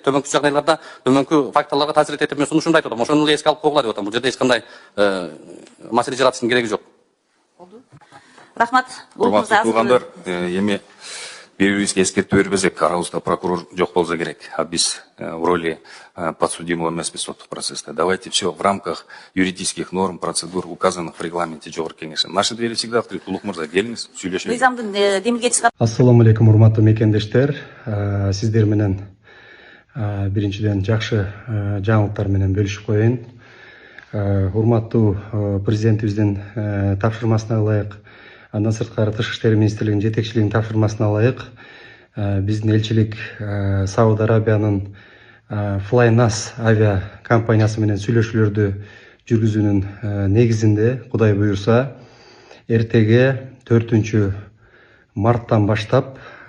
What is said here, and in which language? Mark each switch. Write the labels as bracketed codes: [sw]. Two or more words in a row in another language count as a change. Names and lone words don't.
[ky] Төмөнкү жагдайларда, төмөнкү факторлорго таасир этет деп мен сунушумду айтып атам. Ошону эле эске алып койгула деп атам. Бул жерде эч кандай маселе жаратыштын кереги жок. Рахмат. Урматтуу туугандар, эми бири-бирибизге эскертүү бербесек, арабызда прокурор жок болсо керек, а биз [ru] в роли подсудимого [ky] эмеспиз соттук процесста. [ru] Давайте все в рамках юридических норм, процедур, указанных в регламенте [ky] жогорку кеңеши. [ru] Наши двери всегда открыты. [ky] Улук мырза, келиңиз, сүйлөшөлү. Мыйзамдын демилге чыгат. [ar] السلام عليكم, [ky] урматтуу мекендештер. Сиздер менен биринчиден жакшы жаңылыктар менен бөлүшүп коеюн. Урматтуу президентибиздин тапшырмасына ылайык, андан сырткары Тышкы иштер министрлигинин жетекчилигинин тапшырмасына ылайык биздин элчилик Сауд Арабиянын Flynas авиа компаниясы менен сүйлөшүүлөрдү жүргүзүүнүн негизинде, Кудай буюрса, эртеге 4-марттан баштап